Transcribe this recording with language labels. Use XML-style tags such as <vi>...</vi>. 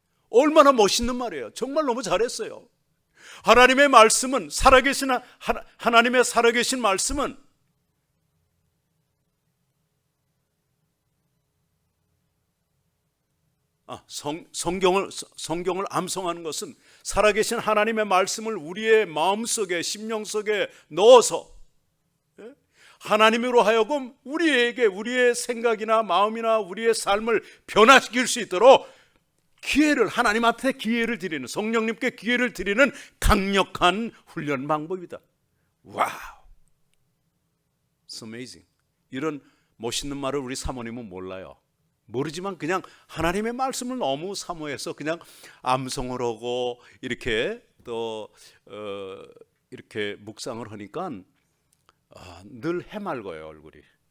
<ko>얼마나 멋있는 말이에요. 정말 너무 잘했어요. 하나님의 말씀은 하나님의 살아계신 말씀은 성경을 암송하는 것은 살아계신 하나님의 말씀을 우리의 마음속에 심령 속에 넣어서 하나님으로 하여금 우리에게 우리의 생각이나 마음이나 우리의 삶을 변화시킬 수 있도록 하나님 앞에 기회를 드리는, 성령님께 기회를 드리는 강력한 훈련 방법이다.</ko> <en>와우, It's amazing.</en> <ko>이런 멋있는 말을 우리 사모님은 몰라요. 모르지만 그냥 하나님의 말씀을 너무 사모해서 그냥 암송을 하고 이렇게 또 이렇게 묵상을 하니까 늘 해맑아요, 얼굴이.</ko>